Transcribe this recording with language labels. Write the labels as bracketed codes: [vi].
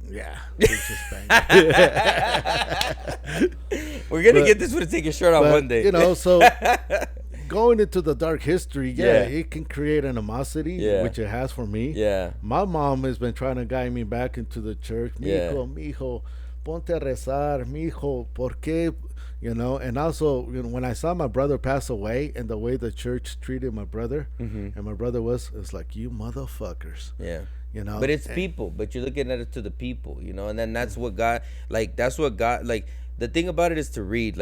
[en] Yeah. Spaniard. We're gonna get this one to take your shirt off one day. You know, so going into the dark history, it can create animosity, which it has for me. Yeah. My mom has been trying to guide me back into the church. [es] Mijo, ponte a rezar, mijo, ¿por qué? [en] You know, and also, you know, when I saw my brother pass away and the way the church treated my brother, and my brother it's like, you motherfuckers. Yeah. You know, but it's people, but you're looking at it to the people, you know, and then that's what God, the thing about it is to read.